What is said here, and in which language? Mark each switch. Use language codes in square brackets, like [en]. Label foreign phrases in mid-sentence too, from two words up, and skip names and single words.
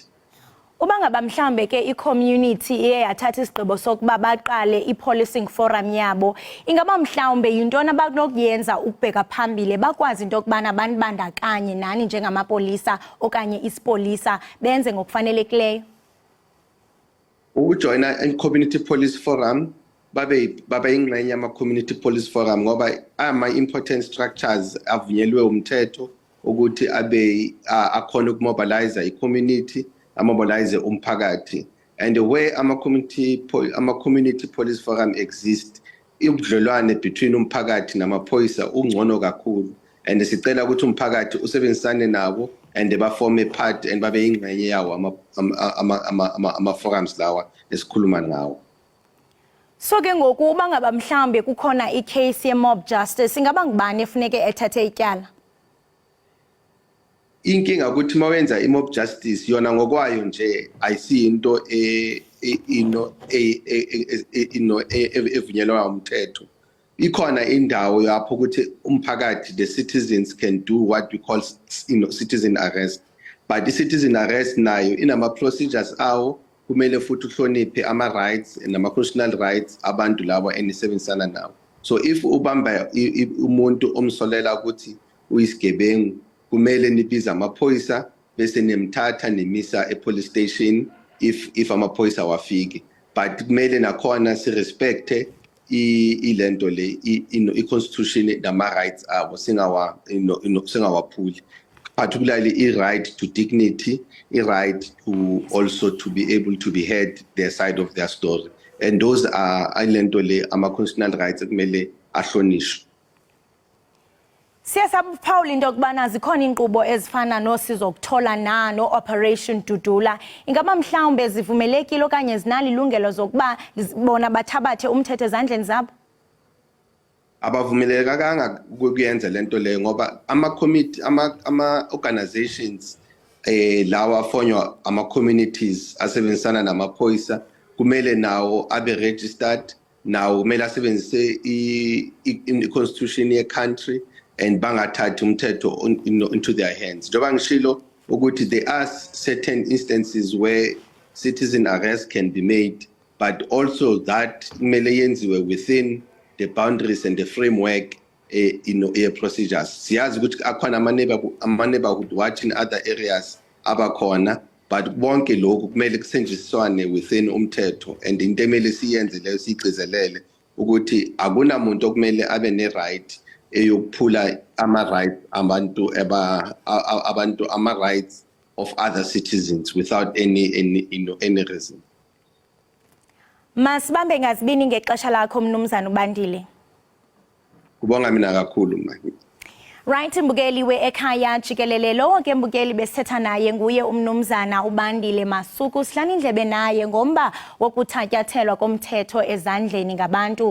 [xh] Uba ngaba mhlambe ke i-community iye yathatha isigqibo sokuba baqale i-policing forum yabo, ingaba mhlawumbe yintoni abanokuyenza ukubheka phambili bakwazi into yokubana banibandakanye nani njengamapolisa okanye isipolisa benze ngokufanelekileyo? [zu] Ukujoyina i-community police forum, babe ingxenye ama-community police forum ngoba ama- [en] important structures [zu] avunyelwe umthetho ukuthi abe akhona ukumobilize i-community, amobilize umphakathi. [en] And the way [zu] ama-community police forum exist, ubudlelwane between umphakathi namaphoyisa ungcono kakhulu, and sicela ukuthi umphakathi usebenzisane nabo and baforme part and babe ingxenye yawo ama-forums lawa esikhuluma ngawo. [xh] So ke ngoku uba ngaba mhlambe kukhona i-case ye-mob justice, ingaba ngubani efuneke ethathe ityala? [zu] Inkinga ukuthi mawenza i-mob justice yona ngokwayo nje ayisiyinto evunyelwa umthetho. Ikhona indawo lapho ukuthi umphakathi, [en] the citizens can do what we call citizen arrest, but [zu] i-citizen arrest nayo inama-procedures awo, kumele futhi uhloniphe ama-rights nama- [en] constitutional rights [zu] abantu labo enisebenzisana nawo. [en] So if [zu] ubamba umuntu omsolela ukuthi uyisigebengu, kumele nibiza amaphoyisa bese nemthatha nemisa e-police station if amaphoyisa wafiki. But kumele nakhona si-respecte ilento le i-constitution nama-rights abo singawaphuli, particularly i- [en] right to dignity, [zu] i- [en] right to also to be able to be heard their side of their story, and those are [zu] ilento le ama- [en] constitutional rights [zu] ekumele ahlonishwe. [xh] Siyasaphawula into yokubana zikhona inkqubo ezifana nosizo ukuthola no-Operation Dudula. Ingaba mhlawumbe zivumelekile okanye zinalo ilungelo zokuba bona bathabathe umthetho ezandleni zabo? [zu] Abavumelekanga ukuyenza lento leyo ngoba ama-committee, ama-organizations lawa afonywa ama-communities asebenzisana namaphoyisa kumele nawo abe-registered, nawo kumele asebenzise i-constitution ye-country, and bangathathi umthetho [en] into their hands. [zu] Njengoba ngishilo ukuthi [en] there are certain instances where citizen arrest can be made, but also that [zu] kumele yenziwe [en] within the boundaries and the framework procedures. [zu] Siyazi ukuthi akhona ama- [en] neighborhood watch in other areas [zu] abakhona, but bonke lokhu kumele kusenjiswane within umthetho, and into emele siyenze leyo siyigcizelele ukuthi akunamuntu okumele abe ne-right eyokuphula ama-rights ama- [en] rights of other citizens without any reason. [xh] Masibambe ngazibini ngexesha lakho mnumzana uBandile. [zu] Kubonga mina kakhulu manje. [xh] Right, mbukeli we Ekhaya Jikelele lo ke mbukeli besetha naye nguye umnumzana uBandile Masuku sihlani indlebe naye ngomba wokuthatyathelwa komthetho ezandleni ngabantu.